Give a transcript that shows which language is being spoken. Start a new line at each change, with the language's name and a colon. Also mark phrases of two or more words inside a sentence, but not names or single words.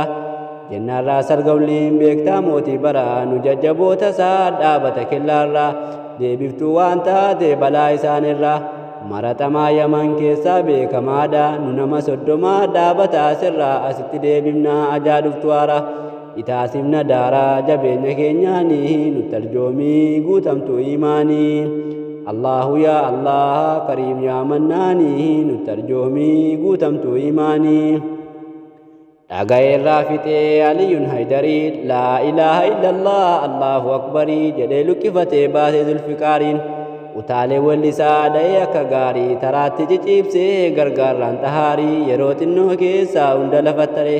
Oromo: Jennaarraa sargawliin beektaa mootii baraa nu jajjaboota isaa dhaabata kellaarraa deebiftuu waan taate balaa isaanirraa. Maraxamaa Yaman keessaa beekamaadha nu nama 30 dhaabata asirraa asitti deebifnaa ajaa dhuftu haara. Itaasifna daaraa jabeenya keenyaanii nutarjoomii guutamtuu imaanii.
Arabic: الله يا الله كريم يا منان
Oromo: nutarjoomii guutamtuu imaanii. Dhagayeerraa fixee Aliyyuun Haydarii
Arabic: لا إله إلا الله الله أكبر
Oromo: jedhee luqqifatee baasee Zulfiqaariin. Utaalee wallisaa dha'ee akka gaarii taraatti ciciibsee gargaarraan tahaarii yeroo xinnoo keessaa hunda lafattaree.